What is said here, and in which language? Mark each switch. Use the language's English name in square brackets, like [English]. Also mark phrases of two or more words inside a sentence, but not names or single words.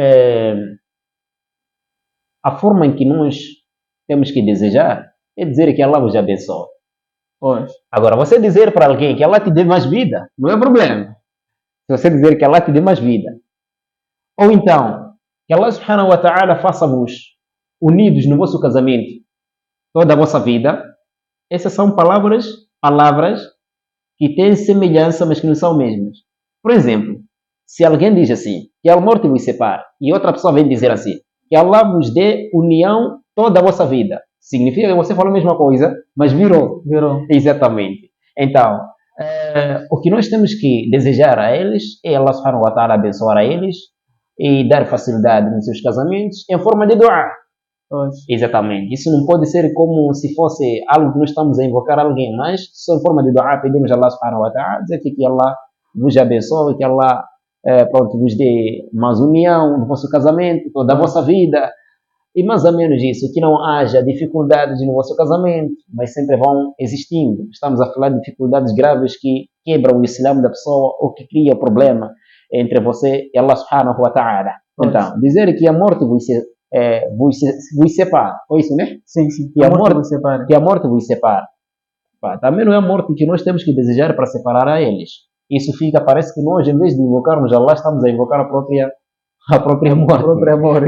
[Portuguese] A forma em que nós temos que desejar é dizer que Allah vos abençoe. Pois. Agora, você dizer para alguém que Allah te dê mais vida, não é problema. Se você dizer que Allah te dê mais vida. Ou então, que [Arabic] الله سبحانه وتعالى [Portuguese] faça-vos unidos no vosso casamento toda a vossa vida, essas são palavras que têm semelhança, mas que não são mesmas. Por exemplo, se alguém diz assim, que a morte vos separe, e outra pessoa vem dizer assim, que Allah vos dê união toda a vossa vida, significa que você falou a mesma coisa, mas virou. Exatamente. Então, o que nós temos que desejar a eles é [Arabic] الله سبحانه وتعالى [Portuguese] abençoar a eles e dar facilidade nos seus casamentos em forma de dua. Exatamente. Isso não pode ser como se fosse algo que nós estamos a invocar alguém, mas só em forma de dua pedimos a [Arabic] الله سبحانه وتعالى, [Portuguese] dizer que Allah vos abençoe, que Allah vos dê mais união no vosso casamento, toda a vossa vida, e mais ou menos isso, que não haja dificuldades no vosso casamento, mas sempre vão existindo. Estamos a falar de dificuldades graves que quebram o Islã da pessoa ou que criam problema entre você e [Arabic] الله سبحانه وتعالى. [Portuguese] Então, dizer que a morte vos separa, foi isso, né? Sim. Que a morte vos separa. Também não é a morte que nós temos que desejar para separar a eles. Isso parece que nós, em vez de invocarmos Allah, estamos a invocar a própria morte.